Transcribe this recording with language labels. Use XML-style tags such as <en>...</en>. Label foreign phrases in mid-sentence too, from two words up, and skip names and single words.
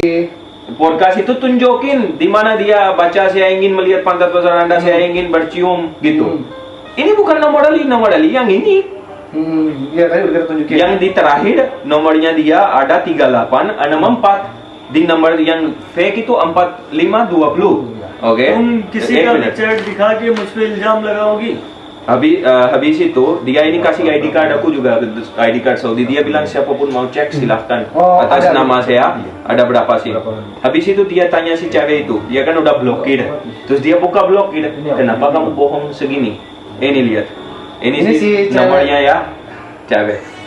<id>Podcast itu tunjukin di mana dia baca saya ingin melihat pantat besar Anda, saya ingin bercium gitu. Ini bukan nomor Ali yang ini. Iya tadi udah kita tunjukin. Yang di terakhir nomornya dia ada 3864. Di nomor yang fake itu 4520. Oke.</id> <hi>तुम किसी का भी चैट दिखा के मुझ पे इल्जाम लगाओगी?</hi> <id>Habis itu dia ini kasih</id> <en>ID card</en> <id>aku juga,</id> <en>ID card</en> <id>Saudi. Dia bilang siapapun mau cek silahkan atas nama saya ada berapa sih. Habis itu dia tanya si cewek itu, dia kan udah blokir. Terus dia buka blokir, kenapa kamu bohong segini? Ini lihat, ini si nomornya ya cewek.</id>